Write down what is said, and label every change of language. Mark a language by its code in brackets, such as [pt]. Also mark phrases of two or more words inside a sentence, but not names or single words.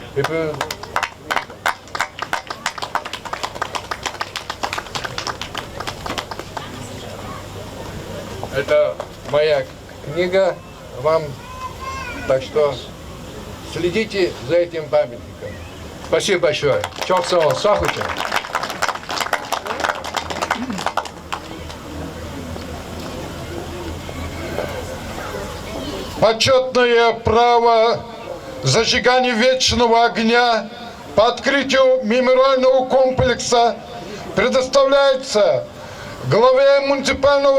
[ru] Это моя книга вам, так что следите за этим памятником. Спасибо большое. [tr] Çok sağ ol. Sağ olun. [ru] Почетное право зажигания вечного огня по открытию мемориального комплекса предоставляется главе муниципального